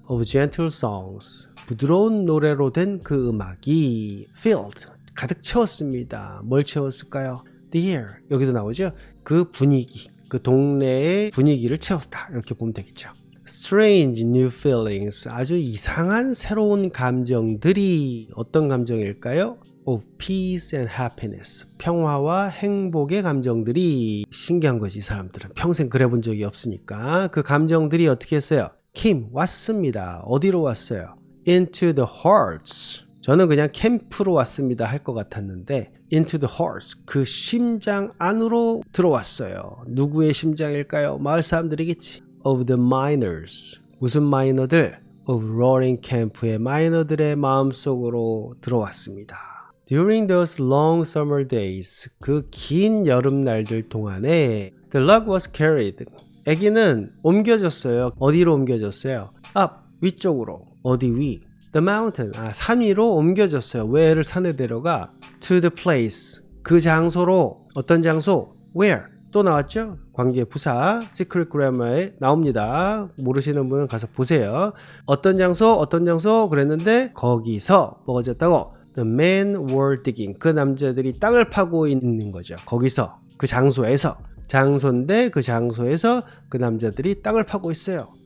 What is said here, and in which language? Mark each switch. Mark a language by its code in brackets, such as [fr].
[en] of gentle songs, [ko] 부드러운 노래로 된 그 음악이 filled, 가득 채웠습니다. 뭘 채웠을까요? The air, 여기도 나오죠. 그 분위기, 그 동네의 분위기를 채웠다 이렇게 보면 되겠죠. [en] Strange new feelings, [ko] 아주 이상한 새로운 감정들이 어떤 감정일까요? [en] Of peace and happiness, [ko] 평화와 행복의 감정들이. 신기한 거지. 이 사람들은 평생 그래 본 적이 없으니까. 그 감정들이 어떻게 했어요? came, 왔습니다. 어디로 왔어요? [en] into the hearts, [ko] 저는 그냥 캠프로 왔습니다 할 것 같았는데 into the hearts, 그 심장 안으로 들어왔어요. 누구의 심장일까요? 마을 사람들이겠지. of the miners, 무슨 마이너들? of Roaring Camp의 마이너들의 마음속으로 들어왔습니다. [en] During those long summer days, [ko] 그 긴 여름날들 동안에 [en] the log was carried, [ko] 아기는 옮겨졌어요. 어디로 옮겨졌어요? up, 위쪽으로. 어디 위? [en] The mountain, [ko] 산 위로 옮겨졌어요. 왜 애를 산에 데려가? [en] To the place, [ko] 그 장소로. 어떤 장소? Where? 또 나왔죠? 관계 부사 Secret Grammar에 나옵니다. 모르시는 분은 가서 보세요. 어떤 장소 그랬는데 거기서 뭐가 졌다고? [en] The men were digging, [ko] 그 남자들이 땅을 파고 있는 거죠. 거기서, 그 장소에서. 장소인데 그 장소에서 그 남자들이 땅을 파고 있어요.